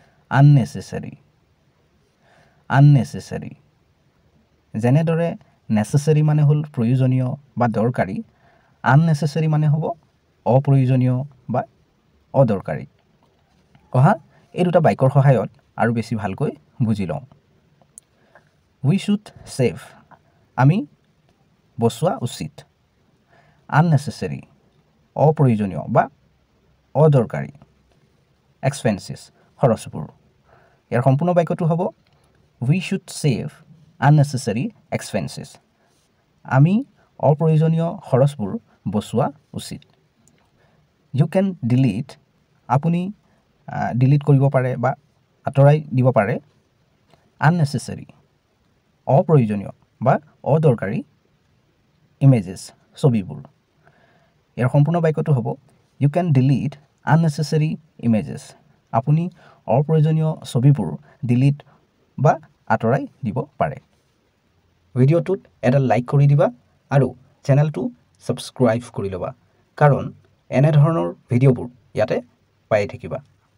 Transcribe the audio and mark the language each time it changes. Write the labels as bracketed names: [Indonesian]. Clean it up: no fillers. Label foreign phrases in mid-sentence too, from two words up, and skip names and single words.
[Assamese] unnecessary unnecessary যেনেদৰে necessary মানে হল প্ৰয়োজনীয় বা দৰকাৰী unnecessary মানে হ'ব অপ্ৰয়োজনীয় বা অদৰকাৰী অহা এই দুটা বাক্যৰ সহায়ত আৰু বেছি ভালকৈ বুজি লওঁ [English] we should save [Assamese] আমি বচোৱা উচিত unnecessary অপ্ৰয়োজনীয় বা অদৰকাৰী expenses খৰচবোৰ ইয়াৰ সম্পূৰ্ণ বাক্যটো হ'ব [English] we should save unnecessary expenses [Assamese] আমি অপ্ৰয়োজনীয় খৰচবোৰ বচোৱা উচিত [English] you can delete [Assamese] আপুনি ডিলিট কৰিব পাৰে বা আঁতৰাই দিব পাৰে unnecessary অপ্ৰয়োজনীয় বা অদৰকাৰী images ছবিবোৰ ইয়াৰ সম্পূৰ্ণ বাক্যটো হ'ব [English] you can delete unnecessary images [Assamese] আপুনি অপ্ৰয়োজনীয় ছবিবোৰ ডিলিট বা আঁতৰাই দিব পাৰে ভিডিঅ'টোত এটা লাইক কৰি দিবা আৰু চেনেলটো সাবস্ক্ৰাইব কৰি লবা কাৰণ এনে ধৰণৰ ভিডিঅ'বোৰ ইয়াতে পাই থাকিবা